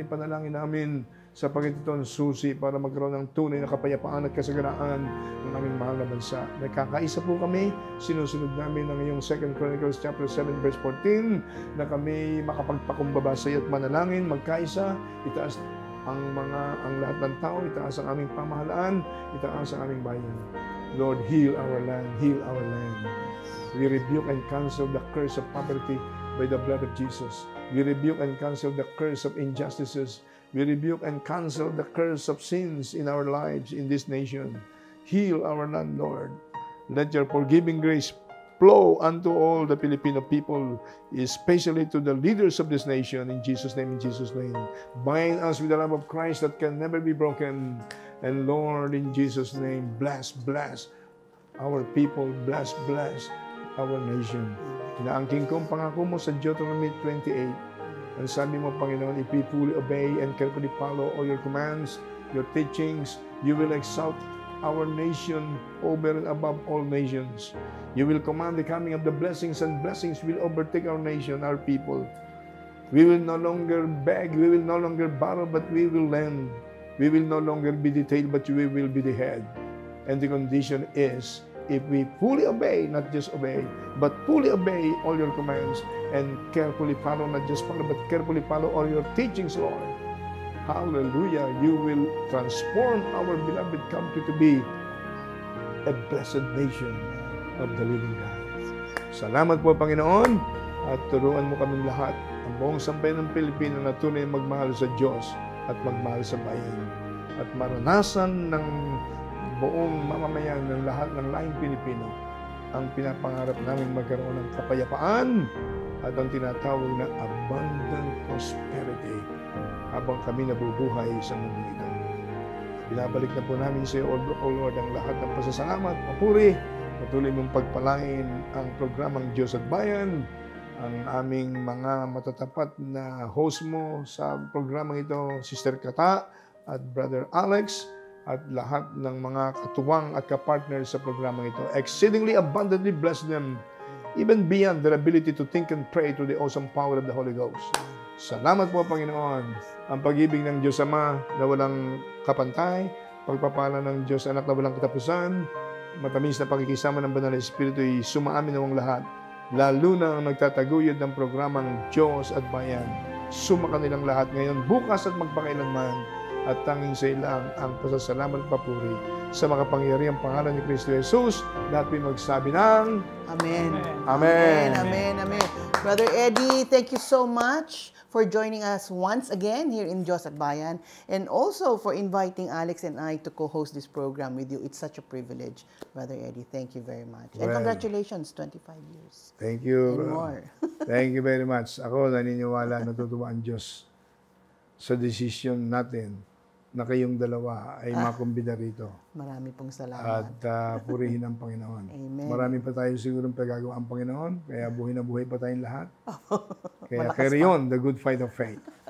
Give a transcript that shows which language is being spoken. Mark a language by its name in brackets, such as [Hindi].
[Filipino] Ipanalangin namin sa Panginoon susi para magkaroon ng tunay na kapayapaan at kasaganaan ng aming mahal na bansa. Nagkakaisa po kami. Sinusunod namin ang iyong 2 Chronicles chapter 7 verse 14 na kami makapagpakumbaba sa iyo at manalangin, magkaisa, itaas ang lahat ng tao, itaas ang aming pamahalaan, itaas ang aming bayan. [English] Lord, heal our land, heal our land. We rebuke and cancel the curse of poverty by the blood of Jesus. We rebuke and cancel the curse of injustices. We rebuke and cancel the curse of sins in our lives in this nation. Heal our land, Lord. Let your forgiving grace flow unto all the Filipino people, especially to the leaders of this nation, in Jesus' name, in Jesus' name. Bind us with the love of Christ that can never be broken. And Lord, in Jesus' name, bless our people, bless our nation. [Filipino] Inaangking ko ang pangako mo sa Deuteronomy 28. Ang sabi mo, Panginoon, [English] if we fully obey and carefully follow all your commands, your teachings, you will exalt our nation over and above all nations. You will command the coming of the blessings, and blessings will overtake our nation, our people. We will no longer beg, we will no longer borrow, but we will lend. We will no longer be the tail, but we will be the head. And the condition is, if we fully obey, not just obey, but fully obey all your commands and carefully follow, not just follow, but carefully follow all your teachings, Lord. Hallelujah. You will transform our beloved country to be a blessed nation of the living God. [Filipino] Salamat po, Panginoon, at turuan mo kaming lahat, ang buong sambayan ng Pilipino na tunay magmahal sa Diyos at magmahal sa bayan. At maranasan ng buong mamamayan ng lahat ng laing Pilipino ang pinapangarap namin magkaroon ng kapayapaan at ang tinatawag na [English] abundant prosperity [Filipino] habang kami nabubuhay sa mundo ito. Binabalik na po namin sa iyo, O Lord, ang lahat ng pasasalamat, papuri, patuloy mong pagpalain ang programang Diyos at Bayan, ang aming mga matatapat na host mo sa programang ito, Sister Kata at Brother Alex, at lahat ng mga katuwang at kapartner sa programang ito. [English] Exceedingly abundantly bless them, even beyond their ability to think and pray through the awesome power of the Holy Ghost. [Filipino] Salamat po, Panginoon. Ang pag-ibig ng Diyos Ama na walang kapantay, pagpapala ng Diyos Anak na walang katapusan, matamis na pakikisama ng Banal na Espiritu ay sumaamin nawang lahat, lalo na ang nagtataguyod ng programang Diyos at Bayan. Suma kanilang lahat ngayon, bukas at magpakailanman, at tanging sa ilang ang pasasalamat at papuri sa makapangyarihang pangalan ni Kristo Jesus. Lahat po magsabi ng Amen. Amen. Amen. Amen. [English] Brother Eddie, thank you so much for joining us once again here in Diyos at Bayan, and also for inviting Alex and I to co-host this program with you. It's such a privilege, Brother Eddie. Thank you very much. And congratulations, 25 years. Thank you. And more. Thank you very much. [Filipino] Ako naniniwala, natutuwa ang Diyos sa decision natin na kayong dalawa ay makumbida rito. Marami pong salamat. At purihin ang Panginoon. Amen. Marami pa tayo sigurong pagagawa ang Panginoon, kaya buhay na buhay pa tayong lahat. Kaya [English] carry on the good fight of faith.